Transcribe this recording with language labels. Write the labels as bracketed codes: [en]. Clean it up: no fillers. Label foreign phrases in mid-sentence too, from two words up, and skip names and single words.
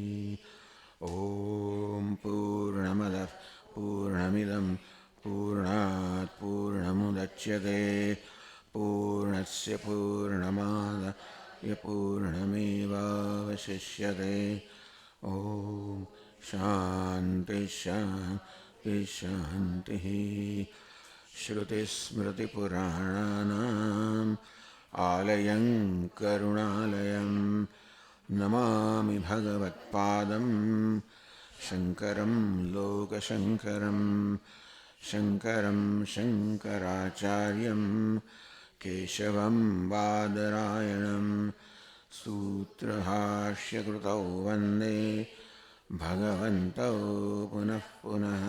[sa] ઓમ પૂર્ણમદઃ પૂર્ણમિદં પૂર્ણાત પૂર્ણમુદચ્યતે પૂર્ણસ્ય પૂર્ણમાદાય પૂર્ણમેવાવશિષ્યતે. ઓમ શાંતિ શાંતિ શાંતિ. श्रुतिस्मृतिपुराणानाम् आलयं करुणालयं नमामि भगवत्पादं शङ्करं लोकशङ्करं. शङ्करं शङ्कराचार्यं केशवं बादरायणं सूत्रभाष्यकृतौ वन्दे भगवन्तौ पुनः पुनः.